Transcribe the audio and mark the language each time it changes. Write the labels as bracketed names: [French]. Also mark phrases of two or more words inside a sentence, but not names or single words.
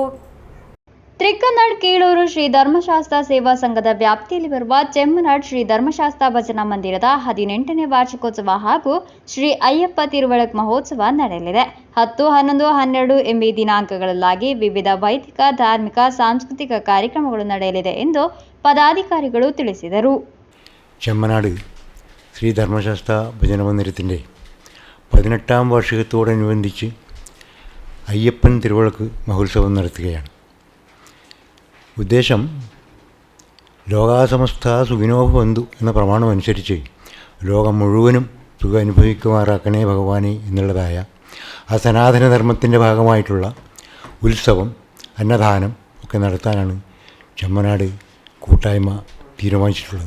[Kannada] ತ್ರಿಕ್ಕನಾಡ್ ಕೀಳೂರು ಶ್ರೀ ಧರ್ಮಶಾಸ್ತ್ರ ಸೇವಾ ಸಂಘದ ವ್ಯಾಪ್ತಿಯಲ್ಲಿ ಬರುವ ಚೆಮ್ಮನಾಡ್ ಶ್ರೀ ಧರ್ಮಶಾಸ್ತ್ರ ಭಜನಾ ಮಂದಿರದ 18ನೇ ವಾರ್ಷಿಕೋತ್ಸವ ಹಾಗೂ ಶ್ರೀ ಅಯ್ಯಪ್ಪ ತಿರುವಳಕ್ ಮಹೋತ್ಸವ ನಡೆಯಲಿದೆ. 10, 11, 12 ಎಂಬ ದಿನಾಂಕಗಳಲ್ಲಾಗಿ ವಿವಿಧ ವೈದಿಕ ಧಾರ್ಮಿಕ ಸಾಂಸ್ಕೃತಿಕ ಕಾರ್ಯಕ್ರಮಗಳು ನಡೆಯಲಿದೆ ಎಂದು പദാധികാരിಗಳು ತಿಳಿಸಿದರು. [Malayalam] ചെമ്മനാട് ശ്രീ ധർമ്മശാസ്ത്ര ഭജന മന്ദിരത്തിൻ്റെ 18ാം വാർഷികത്തോടനുബന്ധിച്ച് അയ്യപ്പൻ തിരുവിളക്ക് മഹോത്സവം നടത്തുകയാണ്. ഉദ്ദേശം ലോകാസമസ്ത സുഖിനോ ഭവന്തു എന്ന പ്രമാണം അനുസരിച്ച് ലോകം മുഴുവനും സുഖം അനുഭവിക്കുമാറാക്കണേ ഭഗവാനെ എന്നുള്ളതായ ആ സനാതനധർമ്മത്തിൻ്റെ ഭാഗമായിട്ടുള്ള ഉത്സവം, അന്നദാനം ഒക്കെ നടത്താനാണ് ചെമ്മനാട് കൂട്ടായ്മ തീരുമാനിച്ചിട്ടുള്ളത്.